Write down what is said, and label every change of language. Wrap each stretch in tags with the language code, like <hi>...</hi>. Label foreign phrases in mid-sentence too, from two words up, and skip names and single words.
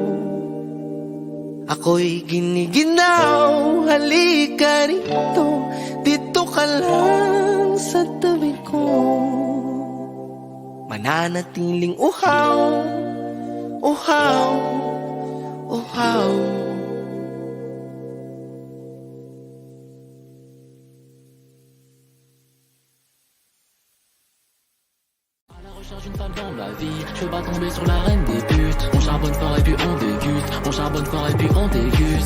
<tl>Ako'y giniginaw, halika rito, dito ka lang sa tabi ko. Mananatiling uhaw, uhaw, uhaw.</tl> <fr>Une femme dans ma vie, je veux pas tomber sur la reine des putes. On charbonne fort et puis on déguste, on charbonne fort et puis on déguste.</fr>